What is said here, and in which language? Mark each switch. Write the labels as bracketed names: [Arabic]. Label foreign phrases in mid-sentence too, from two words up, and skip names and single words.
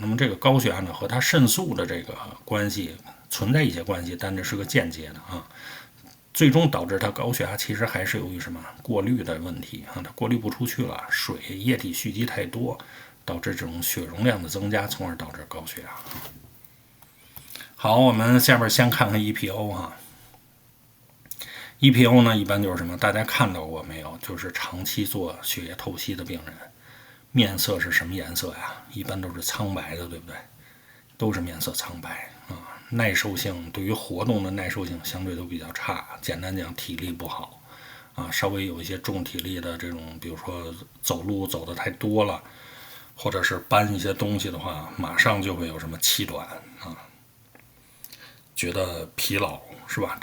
[Chinese] 那麼這個高血压呢，和它腎素的這個關係存在一些關係，但這是個間接的啊。最終導致它高血壓，其實還是由於什麼？過濾的問題啊，它過濾不出去了，水液體蓄積太多，導致這種血容量的增加，從而導致高血压。好，我們下邊先看看 EPO 哈。EPO 呢，一般就是什麼？大家看到過沒有？就是長期做血液透析的病人，面色是什麼顏色呀？一般都是蒼白的，对不对？都是面色蒼白啊。耐受性，对於活動的耐受性相對都比較差，簡單講體力不好啊，稍微有一些重體力的這種，比如說走路走得太多了，或者是搬一些東西的話，馬上就会有什麼气短啊，覺得疲勞，是吧？